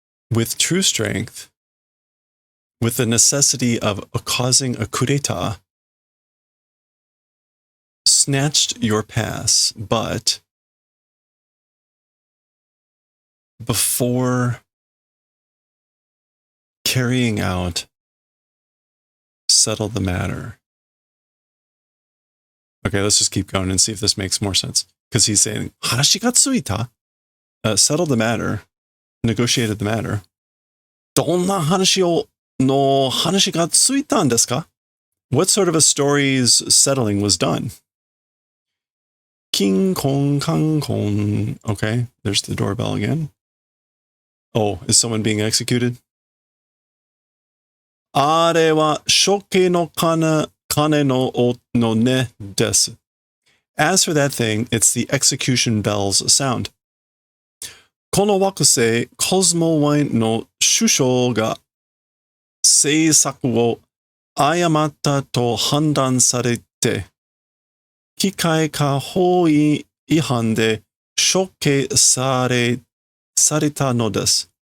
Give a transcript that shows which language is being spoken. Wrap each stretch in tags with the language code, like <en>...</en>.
<en>With true strength, with the necessity of causing a coup d'etat, snatched your pass, but before carrying out, settled the matter. Okay, let's just keep going and see if this makes more sense. Because he's saying,</en> <ja>hanashi ga tsuita,</ja> <en>settled the matter, negotiated the matter.</en> <ja>どんな話の話がついたんですか?</ja> <en>What sort of a story's settling was done? King Kong Kang Kong. Okay, there's the doorbell again. Oh, is someone being executed?</en> <ja>あれは処刑の鐘のねです.</ja> <en>As for that thing, it's the execution bell's sound.</en> <ja>この惑星コスモワインの首相が政策を誤ったと判断されて、機械化法違反で処刑されたのです.</ja>